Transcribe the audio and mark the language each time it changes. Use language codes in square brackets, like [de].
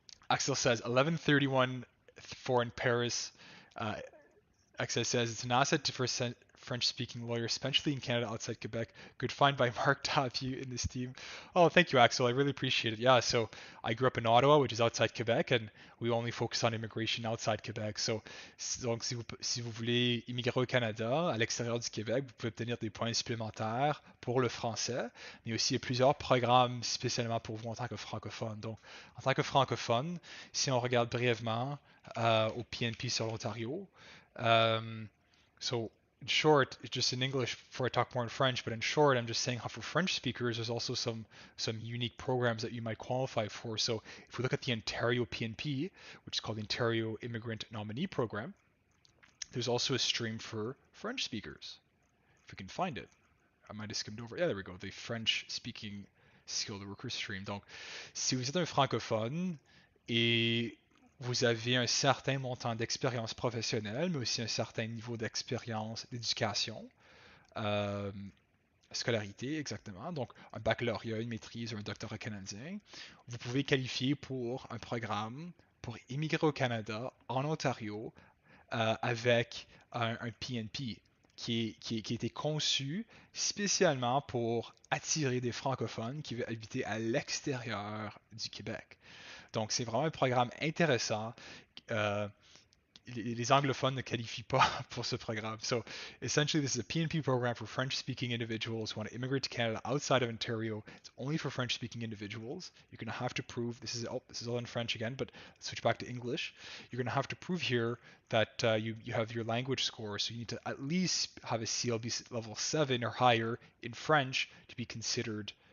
[en] Axel says 1131 for in Paris. Axel says it's an asset for French-speaking lawyers, especially in Canada outside Quebec. Good find by Mark to have you in this team. Oh, thank you, Axel. I really appreciate it. Yeah, so I grew up in Ottawa, which is outside Quebec, and we only focus on immigration outside Quebec. [fr] So, donc, si vous voulez immigrer au Canada, à l'extérieur du Québec, vous pouvez obtenir des points supplémentaires pour le français, mais aussi il y a plusieurs programmes spécialement pour vous en tant que francophone. Donc, en tant que francophone, si on regarde brièvement au PNP sur l'Ontario, [en] so in short, it's just in English before I talk more in French, but in short, I'm just saying how for French speakers, there's also some unique programs that you might qualify for. So if we look at the Ontario PNP, which is called the Ontario Immigrant Nominee Program, there's also a stream for French speakers, if we can find it. I might have skimmed over. Yeah, there we go. The French speaking skilled worker stream. [fr] Donc, si vous êtes un francophone et vous avez un certain montant d'expérience professionnelle, mais aussi un certain niveau d'expérience, d'éducation, scolarité, exactement. Donc, un baccalauréat, une maîtrise ou un doctorat canadien. Vous pouvez qualifier pour un programme pour immigrer au Canada, en Ontario, avec un PNP qui a été conçu spécialement pour attirer des francophones qui veulent habiter à l'extérieur du Québec. Donc, c'est vraiment un programme intéressant. Les anglophones ne qualifient pas pour ce programme. [en] So, essentially, this is a PNP program for French-speaking individuals who want to immigrate to Canada outside of Ontario. It's only for French-speaking individuals. You're going to have to prove, this is all in French again, but let's switch back to English. You're going to have to prove here that you have your language score, so you need to at least have a CLB level 7 or higher in French to be considered.